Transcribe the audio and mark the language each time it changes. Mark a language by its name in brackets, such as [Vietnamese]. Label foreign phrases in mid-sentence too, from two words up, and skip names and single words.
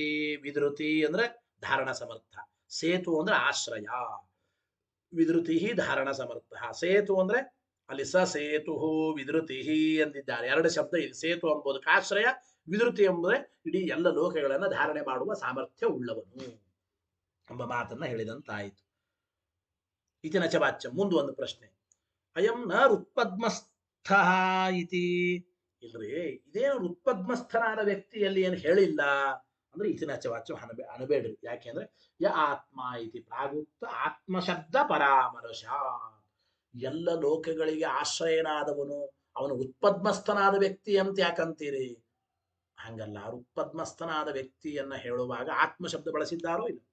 [Kannada] ವಿಧೃತಿ ಅಂದ್ರೆ ಧಾರಣ ಸಮರ್ಥ, ಸೇತು ಅಂದ್ರೆ ಆಶ್ರಯ, ವಿಧೃತಿ ಧಾರಣ ಸಮರ್ಥ. ಸೇತು ಅಂದ್ರೆ ಅಲ್ಲಿ ಸ ಸೇತು ವಿಧೃತಿ ಎಂದಿದ್ದಾರೆ. ಎರಡು ಶಬ್ದ ಇದೆ. ಸೇತು ಎಂಬುದಕ್ಕೆ ಆಶ್ರಯ, ವಿಧೃತಿ ಎಂಬುದೇ ಇಡೀ ಎಲ್ಲ ಲೋಕಗಳನ್ನು ಧಾರಣೆ ಮಾಡುವ ಸಾಮರ್ಥ್ಯ ಉಳ್ಳವನು ಎಂಬ ಮಾತನ್ನ ಹೇಳಿದಂತಾಯಿತು. [Sanskrit] ಇತಿ ನಚ ವಾಚ್ಯಂ. [Kannada] ಮುಂದೆ ಒಂದು ಪ್ರಶ್ನೆ. [Sanskrit] ಅಯಂ ನ ಹೃತ್ಪದ್ಮಸ್ಥ ಇತಿ. [Kannada] ಇಲ್ರಿ, ಇದೇನು ಹೃತ್ಪದ್ಮಸ್ಥನಾದ ವ್ಯಕ್ತಿಯಲ್ಲಿ ಏನು ಹೇಳಿಲ್ಲ ಅಂದ್ರೆ [Sanskrit] ಇತಿ ನಚ ವಾಚ್ಯಂ [Kannada] ಅನಬೇಡ್ರಿ. [Sanskrit] ಯಾಕೆಂದ್ರೆ ಯ ಆತ್ಮ ಇತಿ ಪ್ರಾಗುಕ್ತ ಆತ್ಮಶಬ್ದ ಪರಾಮರ್ಶ. [Kannada] ಎಲ್ಲ ಲೋಕಗಳಿಗೆ ಆಶ್ರಯನಾದವನು ಅವನು ಉತ್ಪದ್ಮಸ್ಥನಾದ ವ್ಯಕ್ತಿ ಅಂತ ಯಾಕಂತೀರಿ? ಹಂಗಲ್ಲ. ಹೃತ್ಪದ್ಮಸ್ಥನಾದ ವ್ಯಕ್ತಿಯನ್ನ ಹೇಳುವಾಗ ಆತ್ಮಶಬ್ದ ಬಳಸಿದ್ದಾರೋ ಇಲ್ಲ?